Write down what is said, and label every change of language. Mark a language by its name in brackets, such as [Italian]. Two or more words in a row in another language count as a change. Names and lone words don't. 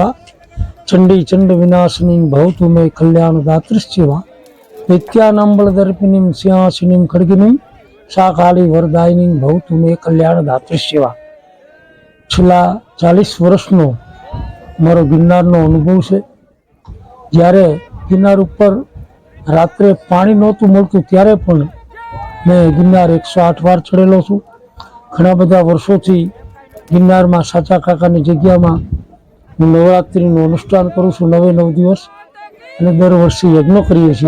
[Sanskrit] चंडी चंड विनाशिनीं भवतु मे कल्याण दात्री शिवा नित्यानंबलदर्पिनीं सिंहासिनीं खड्गिनीं शाकाली वरदायिनीं भवतु मे कल्याण दात्री शिवा। [Gujarati] छेल्ला 40 વર્ષનો મારો ગિરનારનો અનુભવ છે। જ્યારે ગિરનાર ઉપર રાત્રે પાણી નહોતું મળતું ત્યારે પણ મેં ગિરનાર 108 વાર ચડેલો છું। ઘણા બધા વર્ષોથી ગિરનારમાં સાચા કાકાની જગ્યામાં હું નવરાત્રિનું અનુષ્ઠાન કરું છું 9 દિવસ અને દર વર્ષે યજ્ઞ કરીએ છીએ।